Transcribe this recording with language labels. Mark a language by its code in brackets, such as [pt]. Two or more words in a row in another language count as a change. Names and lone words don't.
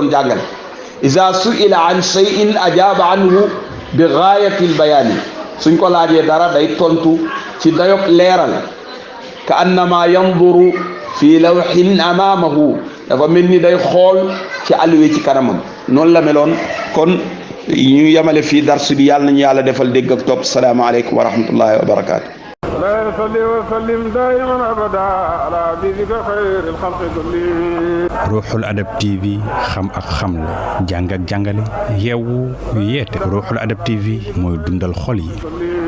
[wo] doon jàngale [ar] إذا سئل عن شيء أجاب عنه بغاية البيان [wo] suñ ko laajee dara day tontu ci dayok leeral ka [ar] كأنما ينظر في لوح أمامه [wo] dafa mel ni day xool ci alluwe ci kanamam noonu la meloon kon ñu yemale fii darsu bi yàlla nañu yàlla defal dégg ak topp [ar] السلام عليكم ورحمة الله وبركاته. لا يصلي وسلم دائما ابدا على حبيبك خير الخلق كلهم. [wo] Ruuxul Adab TV xam ak xam la jàng ak jàngale yeewu yeete Ruuxul Adab TV mooy dundal xol yi.